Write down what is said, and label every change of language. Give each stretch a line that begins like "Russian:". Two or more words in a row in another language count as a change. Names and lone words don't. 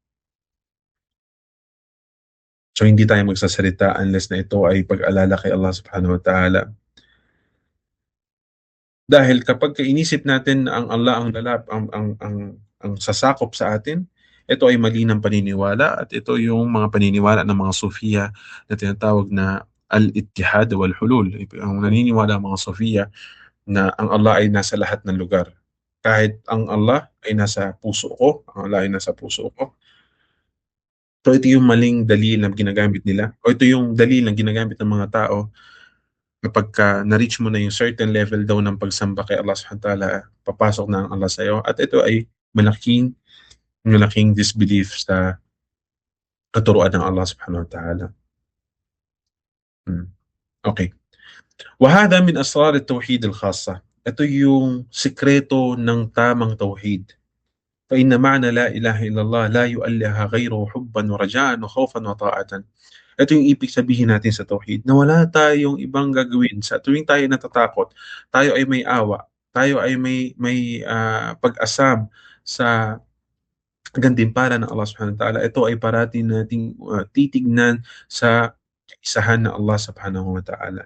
Filipino: So hindi tayo magsasalita unless na ito ay pag-alala kay Allah
Arabic: Subhanahu wa Ta'ala.
Filipino: Dahil kapag inisip natin na ang Allah ang lalap ang sasakop sa atin, ito ay mali ng paniniwala at ito yung mga paniniwala ng mga Sufiya na tinatawag na
Arabic: al-ittihad wal hulul.
Filipino: Ang naniniwala ng mga Sufiya na ang Allah ay nasa lahat ng lugar. Kahit ang Allah ay nasa puso ko, ang Allah ay nasa puso ko. So ito yung maling dalil na ginagamit nila o ito yung dalil na ginagamit ng mga tao kapagka na-reach mo na yung
English: certain level
Filipino: daw ng pagsamba kay Allah
Arabic: Subhanahu wa Ta'ala,
Filipino: papasok na ang Allah sa'yo. At ito ay malaking malaking disbelief sa katuruan ng Allah
Arabic: Subhanahu wa Ta'ala.
Filipino: Okay.
Arabic: وهذا من أسرار التوحيد الخاصة.
Filipino: Ito yung sikreto ng tamang tauhid.
Arabic: فإن معنى لا إله إلا الله لا يؤلها غيره حبا ورجاء وخوفا وطاعة.
Filipino: Ito yung ibig sabihin natin sa tauhid, na wala tayong ibang gagawin sa tuwing tayo natatakot, tayo ay may awa, tayo ay may pag-asam sa gantimpala ng Allah
Arabic: Subhanahu wa Ta'ala.
Filipino: Ito ay parati nating titignan sa kaisahan ng Allah
Arabic: Subhanahu wa Ta'ala.